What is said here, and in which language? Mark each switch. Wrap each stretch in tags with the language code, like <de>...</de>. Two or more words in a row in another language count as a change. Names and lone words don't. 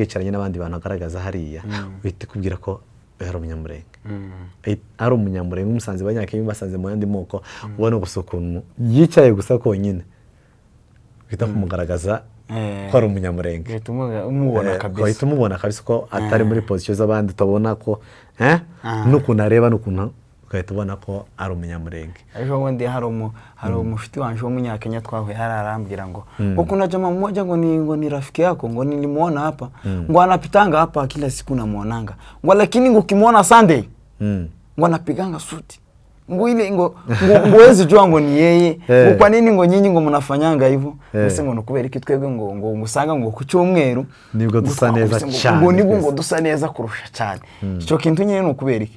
<rw>yicaranye n'abandi bantu agaragaza hariya uhita kubwira ko ari umunyamurenge ari umunyamurenge umusanze abanyakenya basanze mu yandi moko ubona gusa ukuntu yicaye gusa konyine uhita kumugaragaza ko ari umunyamurenge uhita umubona kabisa ko atari muri position z'abandi utabona ko n'ukuntu areba n'ukuntu ugahita ubona ko ari umunyamurenge ejo bundi hari umufiti wanje w'umunyakenya twahuye arambwira ngo</rw> <sw>kuna jamaa mmoja ngo ni rafiki yako ngo nilimuona hapa ngo anapitanga hapa kila siku namuonanga ngo lakini ngo ukimwona Sunday ngo anapiganga suti ngo ile ngo wezi jua ngo ni yeye ngo kwa nini ngo nyinyi ngo mnafanyanga hivyo</sw> <rw>ese ngo nokubera iki twebwe ngo ngusanga ngo ku cyumweru nibwo dusa neza cyane ngo nibwo ngo dusa neza kurusha cyane icyo kintu nyine nokubera iki</rw>